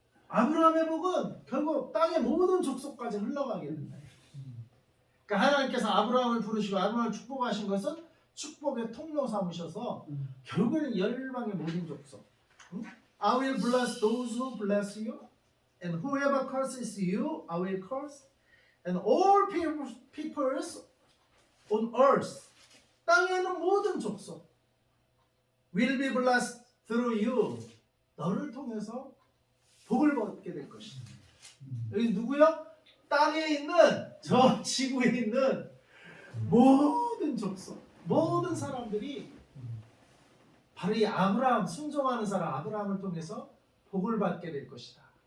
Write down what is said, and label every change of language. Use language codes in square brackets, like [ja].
[ko] 아브라함의 복은 결국 땅의 모든 족속까지 흘러가게 된다. 그러니까 하나님께서 아브라함을 부르시고 아브라함을 축복하신 것은 축복의 통로 삼으셔서 결국에는 열방의 모든 족속. [en] I will bless those who bless you, and whoever curses you, I will curse, and all peoples on earth. [ko] 땅에는 모든 족속 [en] will be blessed through you. [ko] 너를 통해서 복을 받게 될 것이다. 여기 누구요? 땅에 있는 저 지구에 있는 모든 족속, 모든 사람들이 바로 이 아브라함 순종하는 사람 아브라함을 통해서 복을 받게 될 것이다.